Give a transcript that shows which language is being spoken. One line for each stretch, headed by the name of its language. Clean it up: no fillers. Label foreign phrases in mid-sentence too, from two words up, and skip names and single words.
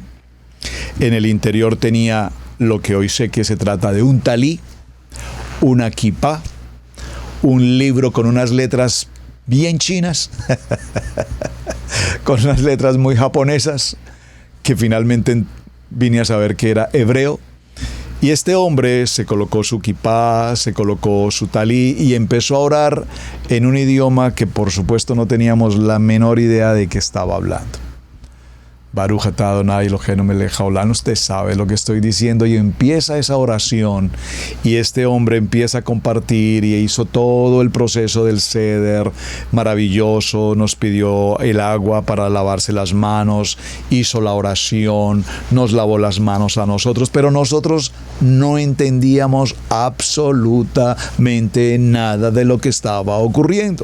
Spanish: En el interior tenía lo que hoy sé que se trata de un talí, una kipá, un libro con unas letras bien chinas, con unas letras muy japonesas, que finalmente vine a saber que era hebreo. Y este hombre se colocó su kipá, se colocó su talí y empezó a orar en un idioma que por supuesto no teníamos la menor idea de qué estaba hablando.
Hebrew: ברוך אתה אדני אלהינו מלך העולם,
Spanish: usted sabe lo que estoy diciendo, y empieza esa oración y este hombre empieza a compartir y hizo todo el proceso del seder maravilloso, nos pidió el agua para lavarse las manos, hizo la oración, nos lavó las manos a nosotros, pero nosotros no entendíamos absolutamente nada de lo que estaba ocurriendo.